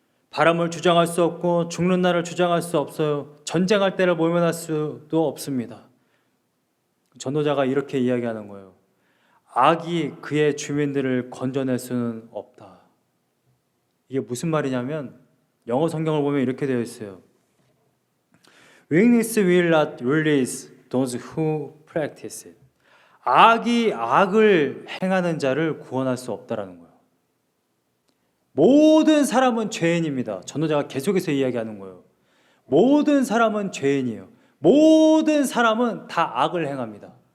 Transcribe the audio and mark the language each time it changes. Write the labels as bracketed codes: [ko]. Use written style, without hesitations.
[ko] 바람을 주장할 수 없고 죽는 날을 주장할 수 없어요. 전쟁할 때를 모면할 수도 없습니다. 전도자가 이렇게 이야기하는 거예요. 악이 그의 주민들을 건져낼 수는 없다. 이게 무슨 말이냐면 영어 성경을 보면 이렇게 되어 있어요. [en] Wickedness will not release those who practice it. [ko] 악이 악을 행하는 자를 구원할 수 없다라는 거예요. 모든 사람은 죄인입니다. 전도자가 계속해서 이야기하는 거예요. 모든 사람은 죄인이에요. 모든 사람은 다 악을 행합니다.